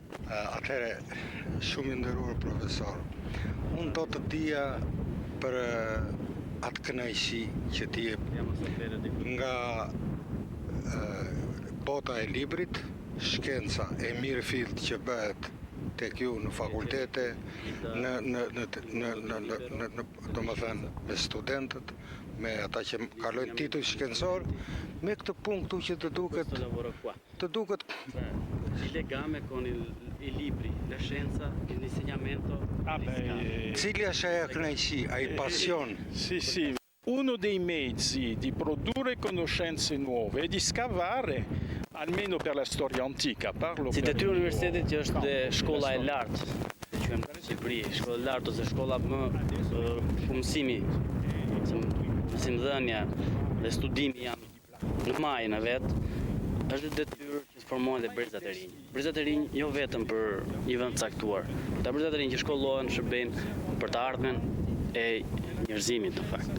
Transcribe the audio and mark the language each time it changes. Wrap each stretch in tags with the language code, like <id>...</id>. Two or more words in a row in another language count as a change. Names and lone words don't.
<sq>Atëre, shumë i nderuar profesor, unë do të dija për atë kënaqësi që ti nga bota e librit, shkenca e mirëfillt që bëhet tek ju në fakultete, domethënë me studentët, me ata që kalojnë titull shkencor, me këtë punkt që të duket</sq> <it>Il legame con i libri, la scienza, l'insegnamento.</it> <sq>Cili është ajo kënaqësi, ai pasion?</sq> <it>Sì. Uno dei mezzi di produrre conoscenze nuove e di scavare, almeno per la storia antica, parlo Si per</it> <sq>detyrë</sq> <it>il mio</it> <sq>universitetit që është dhe</sq> <it>campo,</it> <sq>shkolla e</sq> <it>la storia.</it> <sq>lartë, që quhem në Shqipëri, shkolla e lartë ose shkolla më mësimi, mësimdhënia dhe studimi janë në majën e vet, është detyrë që të formohen dhe brezat e rinj. Brezat e rinj jo vetëm për një vend caktuar, ta brezat e rinj që shkollohen shërbejnë për të ardhmen e njerëzimit në fakt.</sq>